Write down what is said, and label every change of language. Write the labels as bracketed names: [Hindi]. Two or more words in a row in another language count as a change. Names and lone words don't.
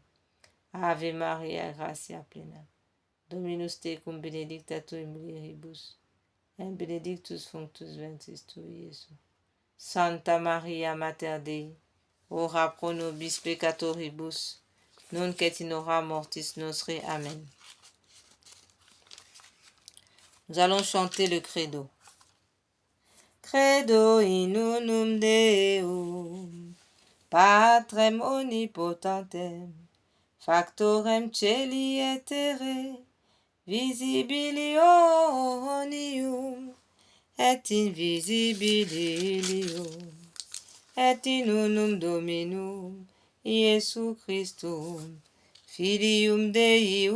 [Latin] Ave Maria, gratia plena, Dominus tecum benedicta tu in mulieribus, et benedictus fructus ventris tui, Iesus. Santa Maria Mater Dei, ora pro nobis peccatoribus, nunc et in hora mortis nostre. Amen. [French] Nous allons chanter le credo. [Latin] Credo in unum Deum, Patrem omnipotentem, factorem celi et terrae, visibilionium et invisibilium, et in unum Dominum Iesu Christum, Filium Dei